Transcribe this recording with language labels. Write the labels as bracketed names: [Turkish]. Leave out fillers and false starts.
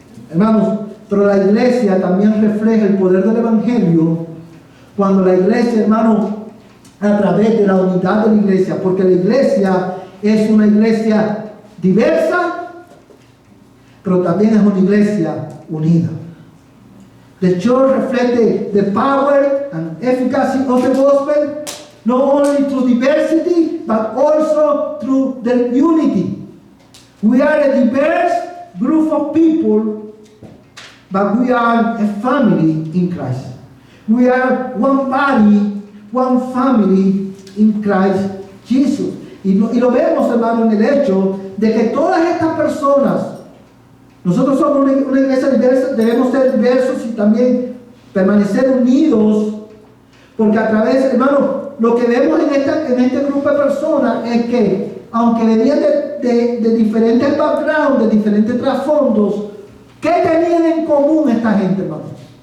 [Spanish] Hermanos, pero la iglesia también refleja el poder del Evangelio cuando la iglesia, hermano, a través de la unidad de la iglesia, porque la iglesia es una iglesia diversa, pero también es una iglesia unida. [English] The church reflects the power and efficacy of the gospel, not only through diversity, but also through the unity. We are a diverse group of people, but we are a family in Christ. We are one body, one family in Christ Jesus. [Spanish] Y lo vemos, hermano, en el hecho de que todas estas personas, nosotros somos una iglesia diversa, debemos ser diversos y también permanecer unidos, porque a través, hermano, lo que vemos en este grupo de personas es que, aunque venían de diferentes backgrounds, de diferentes trasfondos, ¿qué tenían en común esta gente, hermano?